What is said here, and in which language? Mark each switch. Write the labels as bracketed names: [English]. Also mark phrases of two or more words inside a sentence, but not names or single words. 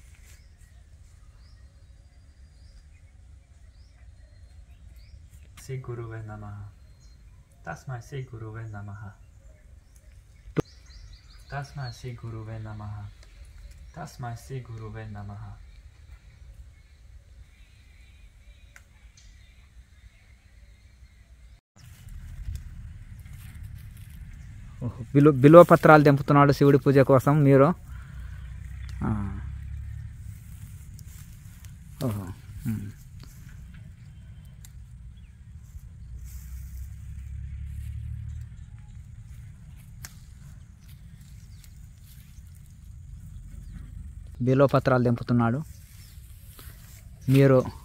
[Sanskrit] श्री गुरुवे नमः। तस्मै श्री गुरुवे नमः। तस्मै श्री गुरुवे नमः। तस्मै श्री गुरुवे नमः। [Telugu] బిల్వ పత్రాలు తెంపుతున్నాడు శివుడి పూజ కోసం మీరు. ఓహో బిల్వ పత్రాలు తెంపుతున్నాడు మీరు.